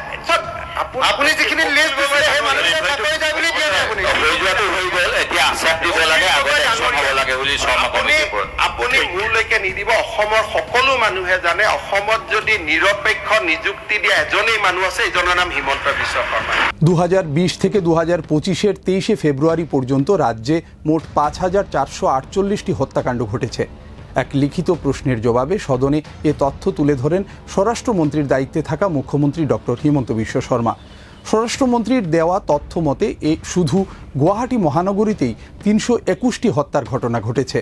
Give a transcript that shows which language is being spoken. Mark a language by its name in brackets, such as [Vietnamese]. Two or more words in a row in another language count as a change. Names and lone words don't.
[Assamese] আপুনি যিখিনি লিষ্ট দিছে সেই মানুহবিলাক চাকৰি যায় বুলি দিয়া নাই। আপুনি হৈ যোৱাটো হৈ গ'ল, এতিয়া আশ্বাস দিব লাগে, আগতে একচন হ'ব লাগে বুলি শৰ্মা কমিটিৰ ওপৰত। আপুনি মোৰলৈকে নিদিব। অসমৰ সকলো মানুহে জানে অসমত যদি নিৰপেক্ষ নিযুক্তি দিয়া এজনেই মানুহ আছে, এইজনৰ নাম হিমন্ত বিশ্ব শৰ্মা। [Bangla] 2020 থেকে 2025-এর 23শে ফেব্রুয়ারি পর্যন্ত রাজ্যে মোট 5448টি হত্যাকাণ্ড ঘটেছে। এক লিখিত প্রশ্নের জবাবে সদনে এ তথ্য তুলে ধরেন স্বরাষ্ট্রমন্ত্রীর দায়িত্বে থাকা মুখ্যমন্ত্রী ডক্টর হিমন্ত বিশ্ব শর্মা। স্বরাষ্ট্রমন্ত্রীর দেওয়া তথ্য মতে শুধু গুয়াহাটি মহানগরীতেই 321টি হত্যার ঘটনা ঘটেছে।